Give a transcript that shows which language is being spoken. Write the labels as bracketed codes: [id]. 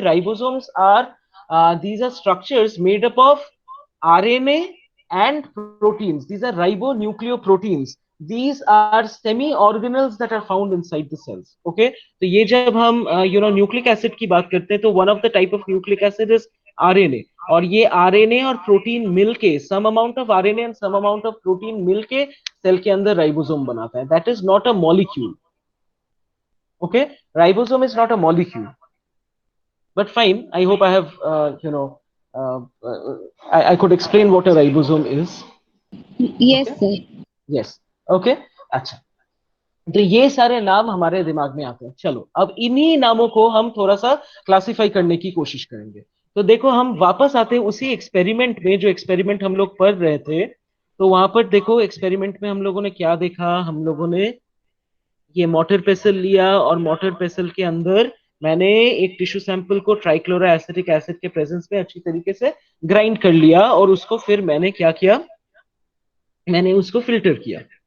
[en] Ribosomes are these are structures made up of RNA and proteins. These are ribonucleoproteins. These are semi-organelles that are found inside the cells. [hi] Okay, तो ये जब हम nucleic acid की बात करते हैं, तो [en] one of the type of nucleic acid is RNA. [hi] और ये RNA और प्रोटीन मिलके, [en] some amount of RNA and some amount of protein [hi] मिलके सेल के अंदर राइबोसोम बनाता है. [en] That is not a molecule. Okay, ribosome is not a molecule, but fine. I hope I have, uh, uh, I could explain what a ribosome is. Yes, Okay. sir. Yes. Okay. [hi] अच्छा, तो ये सारे नाम हमारे दिमाग में आते हैं। चलो अब इन्हीं नामों को हम थोड़ा सा क्लासिफाई करने की कोशिश करेंगे। तो देखो हम वापस आते हैं उसी एक्सपेरिमेंट में, जो एक्सपेरिमेंट हम लोग पढ़ रहे थे। तो वहां पर देखो एक्सपेरिमेंट में हम लोगों ने क्या देखा, हम लोगों ने ये मोटर पेसल लिया और मोटर पेसल के अंदर मैंने एक टिश्यू सैंपल को ट्राइक्लोरा एसिटिक एसिड के प्रेजेंस में अच्छी तरीके से ग्राइंड कर लिया और उसको फिर मैंने क्या किया, मैंने उसको फिल्टर किया।